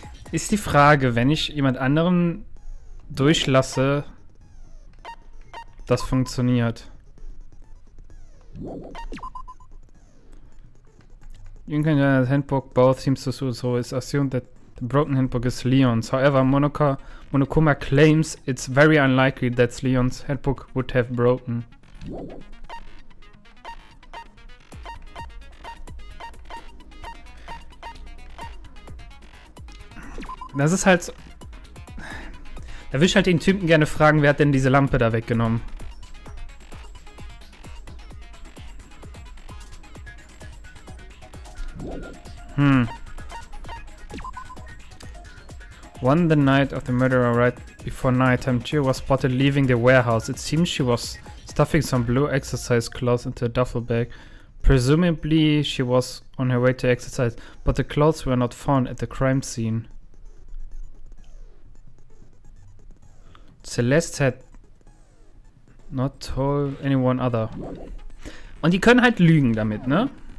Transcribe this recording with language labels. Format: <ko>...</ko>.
<de>Ist die Frage, wenn ich jemand anderen durchlasse, das funktioniert.</de> <en>You can handbook both seems to suit, so it's assumed that the broken handbook is Leon's. However, Monokuma claims it's very unlikely that Leon's handbook would have broken.</en> <de>Das ist halt so. Da will ich halt den Typen gerne fragen, wer hat denn diese Lampe da weggenommen?</de> <en>One the night of the murder, right before nighttime, Gio was spotted leaving the warehouse. It seems she was stuffing some blue exercise clothes into a duffel bag. Presumably she was on her way to exercise, but the clothes were not found at the crime scene. Celeste had not told anyone other.</en> <de>Und die können halt lügen damit, ne?</de>